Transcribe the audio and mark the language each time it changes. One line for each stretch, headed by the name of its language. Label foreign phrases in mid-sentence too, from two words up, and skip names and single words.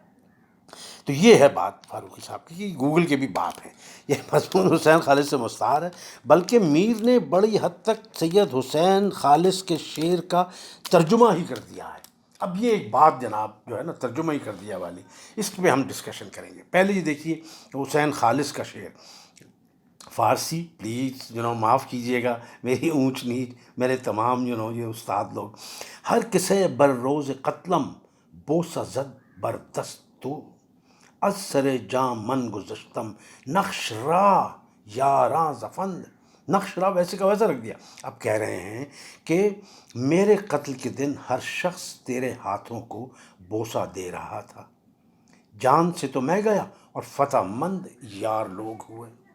Urdu: تو یہ ہے بات فاروقی صاحب کی، کہ گوگل کے بھی باپ ہیں، یہ مضمون حسین خالص سے مستعار ہے، بلکہ میر نے بڑی حد تک سید حسین خالص کے شعر کا ترجمہ ہی کر دیا ہے۔ اب یہ ایک بات جناب جو ہے نا، ترجمہ ہی کر دیا والی، اس پہ ہم ڈسکشن کریں گے۔ پہلے یہ دیکھیے حسین خالص کا شعر، فارسی پلیز معاف کیجیے گا میری اونچ نیچ، میرے تمام یہ استاد لوگ۔
Persian: ہر کسے بر روز قتلم بوسہ زد بر دست تو، از سر جام من گذشتم نقش راہ یاراں زفند۔ نقش راہ
Urdu: ویسے کا ویسا رکھ دیا۔ اب کہہ رہے ہیں کہ میرے قتل کے دن ہر شخص تیرے ہاتھوں کو بوسہ دے رہا تھا، جان سے تو میں گیا اور فتح مند یار لوگ ہوئے۔